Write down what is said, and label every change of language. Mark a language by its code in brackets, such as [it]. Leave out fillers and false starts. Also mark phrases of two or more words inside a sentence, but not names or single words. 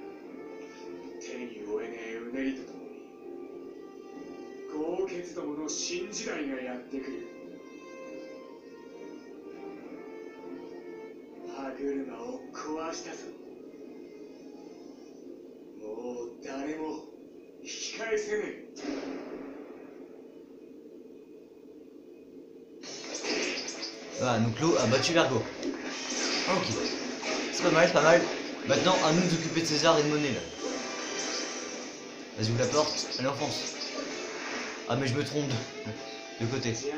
[ja] 手に負えねえうねりとともに豪傑どもの新時代がやってくる。歯車を壊したぞ。もう誰も引き返せねえ。 [fr] Voilà, donc l'eau a battu Vergo. Ok. C'est pas mal, c'est pas mal. Maintenant, à nous d'occuper de César et de Monet là. Vas-y, ouvre la porte. Allez, enfonce. Ah, mais je me trompe de côté.